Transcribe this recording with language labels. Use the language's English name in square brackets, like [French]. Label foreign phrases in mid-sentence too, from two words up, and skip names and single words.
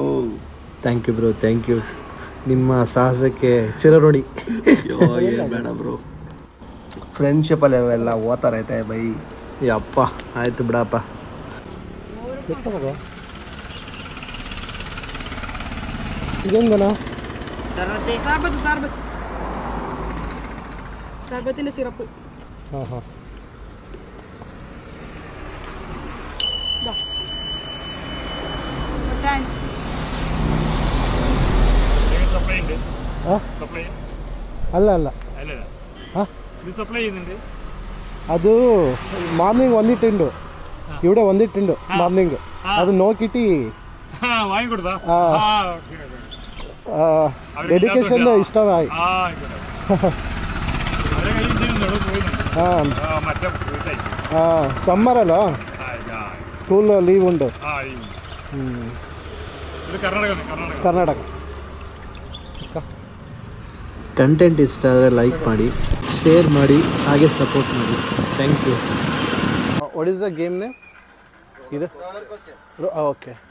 [English] thank you. [Kannada] ನಿಮ್ಮ ಸಾಹಸಕ್ಕೆ ಚಿರಋಣಿ. ಬೇಡ ಬ್ರೋ, ಫ್ರೆಂಡ್ಶಿಪ್ಪಲ್ಲಿ ಅವೆಲ್ಲ ಓದ್ತಾರೈತೆ ಬೈ. ಯಪ್ಪ, ಆಯಿತು ಬಿಡಪ್ಪ. ಇದೇನು [Malayalam] സർബത്തിന്റെ സിറപ്പ്. [Kannada] ಅಲ್ಲ ಅದು ಮಾರ್ನಿಂಗ್ ಒಂದಿಟ್ಟು [Malayalam] ഇവിടെ വന്നിട്ടുണ്ട് മാർണിംഗ്. അത് നോക്കിയിട്ട് ഡെഡിക്കേഷൻ ഇഷ്ടമായി. സമ്മറല്ലോ, [English] school leave [Kannada] ಉಂಟು. ಕರ್ನಾಟಕ. ಕಂಟೆಂಟ್ ಇಷ್ಟ ಆದರೆ ಲೈಕ್ ಮಾಡಿ, ಶೇರ್ ಮಾಡಿ, ಹಾಗೆ ಸಪೋರ್ಟ್ ಮಾಡಿ. [English] thank you. what is the game name? [Kannada] ಇದು ಓಕೆ.